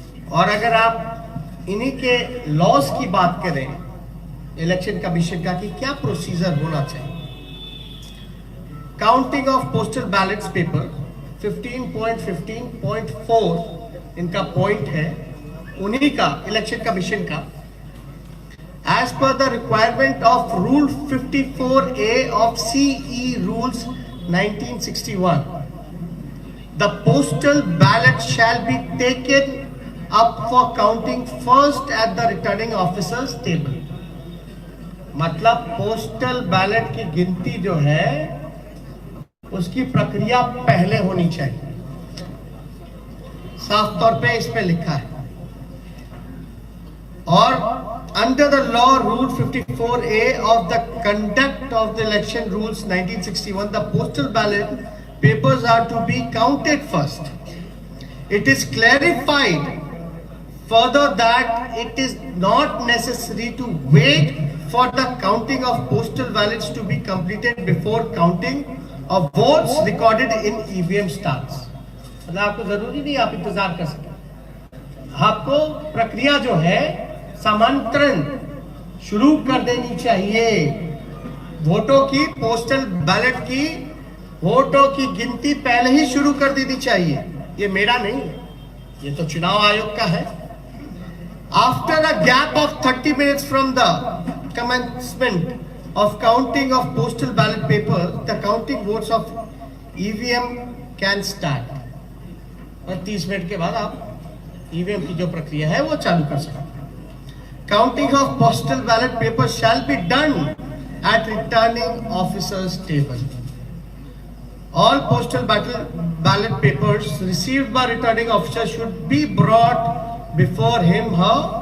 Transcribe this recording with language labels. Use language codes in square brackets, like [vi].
[hi] और अगर आप इन्हीं के लॉस की बात करें इलेक्शन कमीशन का कि क्या प्रोसीजर होना चाहिए, counting of postal ballets paper 15.15.4 इनका पॉइंट है, उन्हीं का इलेक्शन कमीशन का। [en] As per the requirement of Rule 54A of CE Rules 1961, the postal ballot shall be taken up for counting first at the returning officer's table. [hi] मतलब postal ballot की गिनती जो है उसकी प्रक्रिया पहले होनी चाहिए, साफ तौर पे इस पे लिखा है। [en] और under the law rule 54A of the conduct of the election rules 1961, the postal ballot papers are to be counted first. It is clarified further that it is not necessary to wait for the counting of postal ballots to be completed before counting of votes recorded in EVM starts. [hi] मतलब आपको जरूरी नहीं आप इंतजार कर सकें, आपको प्रक्रिया जो है समांतरण शुरू कर देनी चाहिए। वोटों की, पोस्टल बैलेट की वोटों की गिनती पहले ही शुरू कर देनी चाहिए। ये मेरा नहीं है, ये तो चुनाव आयोग का है। [en] After a gap of 30 minutes from the commencement of counting of postal ballot papers, the counting votes of EVM can start. [hi] और 30 मिनट के बाद आप EVM की जो प्रक्रिया है वो चालू कर सकते हैं। [en] Counting of postal ballot papers shall be done at returning officer's table. All postal ballot papers received by returning officer should be brought before him her.